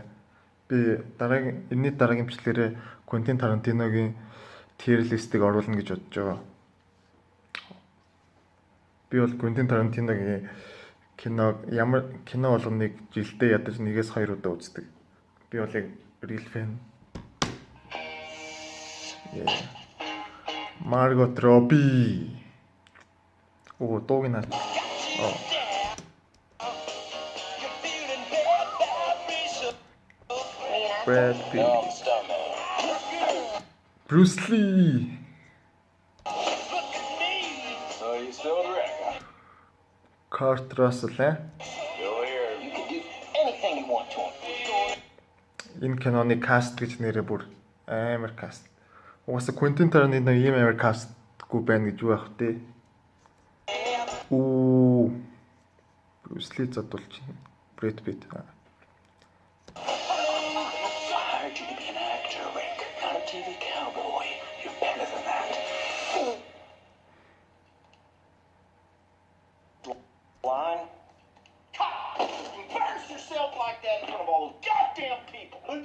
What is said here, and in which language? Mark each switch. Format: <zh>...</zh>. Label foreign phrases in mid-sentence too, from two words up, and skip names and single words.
<mn>Би энэний дараагийн бичлэгээрээ Quentin Tarantino-гийн</mn> <en>tier list-</en> <mn>ийг оруулна гэж бодож байгаа. Би бол Quentin Tarantino-гийн ямар кино болгоныг жилдээ ядаж нэгээс хоёр удаа үздэг. Би бол яг</mn> <en>real fan.</en> <mn>Margot Robbie. Дууг нь хаач. Brad Pitt. Bruce Lee. Kurt Russell, Энэ киноны каст гэж нэрээ бүр амар каст. Угаасаа Quentin Tarantino ийм амар кастгүй байна гэж юу ах вэ? Bruce Lee задулж байна. Brad Pitt.</mn> <en>TV cowboy, you're better than that. Line? Embarrass yourself like that in front of all those goddamn people.</en>